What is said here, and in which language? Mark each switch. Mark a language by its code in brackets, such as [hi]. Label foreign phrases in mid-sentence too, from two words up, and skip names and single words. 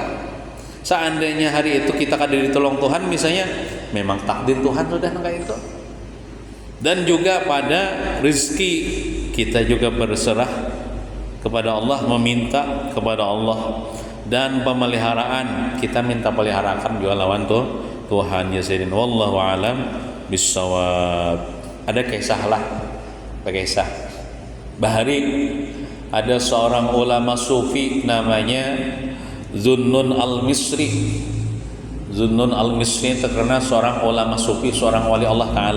[id] Seandainya hari itu kita kada ditolong Tuhan misalnya, memang takdir Tuhan sudah kayak itu. Dan juga pada rezeki kita juga berserah kepada Allah, meminta kepada Allah. Dan pemeliharaan kita minta peliharakan juga lawan Tuhan ya sayyidin. [ar] Wallahu alam bissawab. [id] Ada kisah Bahari, ada seorang ulama sufi namanya Zunnun al-Misri. Zunnun al-Misri terkenal seorang ulama sufi, seorang wali [ar] Allah Ta'ala.